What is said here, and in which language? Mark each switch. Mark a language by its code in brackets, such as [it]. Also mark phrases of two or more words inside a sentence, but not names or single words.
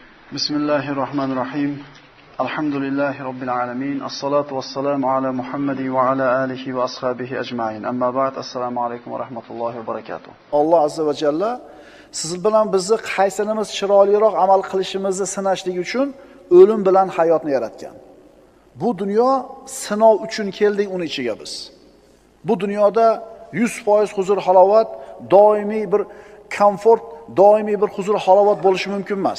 [ar] بسم الله الرحمن الرحيم. الحمد لله رب العالمين. الصلاة والسلام على محمد وعلى آله وأصحابه أجمعين. أما بعد. السلام عليكم ورحمة الله وبركاته. [uz] Alloh [ar] عز وجل [uz] siz bilan bizni qaysinimiz chiroyliroq amal qilishimizni sinashlik uchun o'lim bilan hayotni yaratgan. Bu dunyo sinov uchun keldik uni ichiga biz. Bu dunyoda 100% huzur halovat, doimiy bir komfort, doimiy bir huzur halovat bo'lishi mumkin emas.